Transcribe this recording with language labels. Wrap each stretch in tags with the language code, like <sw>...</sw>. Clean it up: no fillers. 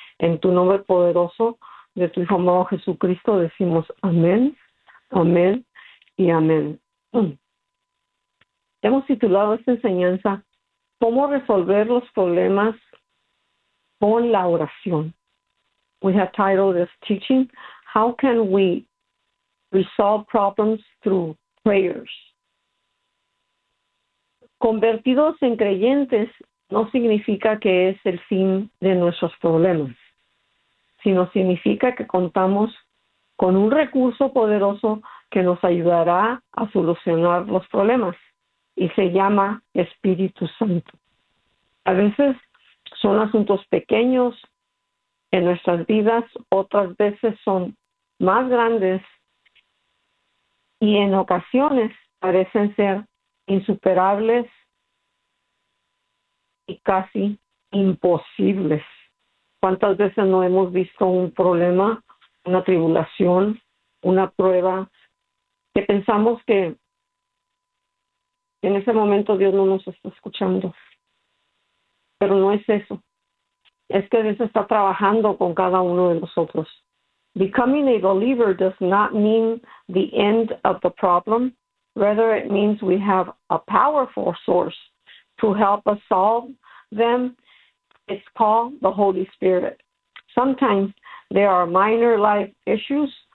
<es>En tu nombre poderoso de tu Hijo amado Jesucristo decimos amén, amén y amén. Hemos titulado esta enseñanza, ¿Cómo resolver los problemas con la oración?</es> <en>We have titled this teaching, How can we resolve problems through prayers?</en> <es>Convertidos en creyentes no significa que es el fin de nuestros problemas, sino significa que contamos con un recurso poderoso que nos ayudará a solucionar los problemas y se llama Espíritu Santo. A veces son asuntos pequeños en nuestras vidas, otras veces son más grandes y en ocasiones parecen ser insuperables y casi imposibles. ¿Cuántas veces no hemos visto un problema, una tribulación, una prueba, que pensamos que en ese momento Dios no nos está escuchando? Pero no es eso. Es que Dios está trabajando con cada uno de nosotros.</es> <en>Becoming a believer does not mean the end of the problem. Rather, it means we have a powerful source to help us solve them. It's called the Holy Spirit. Sometimes there are minor life issues.</en>